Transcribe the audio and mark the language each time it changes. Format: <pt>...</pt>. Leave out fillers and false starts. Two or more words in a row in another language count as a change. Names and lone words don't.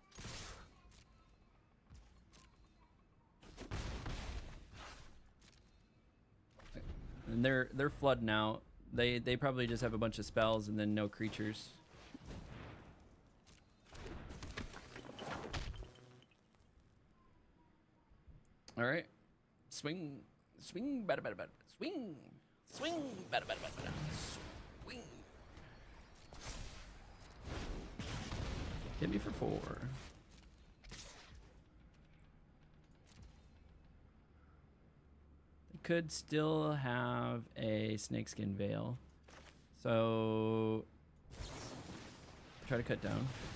<en>And they're flooding out. They probably just have a bunch of spells and then no creatures. All right. Swing. Swing. Bada, bada, bada. Swing. Swing. Bada, bada, bada, bada. Swing. Hit me for 4. Could still have a snakeskin veil, so try to cut down.</en>